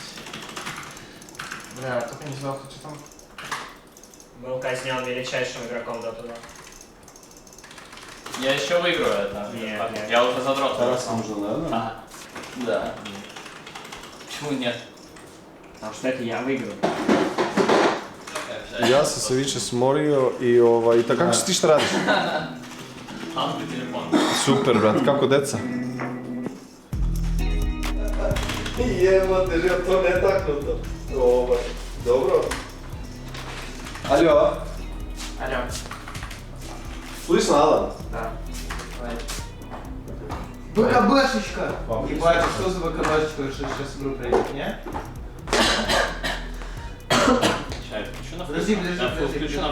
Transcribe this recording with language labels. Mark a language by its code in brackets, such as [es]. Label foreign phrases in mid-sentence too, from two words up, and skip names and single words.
[ru] Бля, только не знал, что там. Был казнен величайшим игроком Dota 2. Я еще выиграю это. Нет, нет. Я уже задрот. Тараса нужно, наверное? Ага. Да. Почему нет? Потому что это я выиграю. [sr] Ja sam se više smorio i tako kako ti šta radiš? Android telefon. Super, brat, kako deca? Jebate, že to ne taknuto. Dobro. Aljo, [ru] Алло. слышно, Alan? Да. ВКБшечка! Ебать, а что за ВКБшечка, что сейчас игру пройдет, не? Сейчас, включу на Подожди, full подожди, экран. подожди, Включу включу.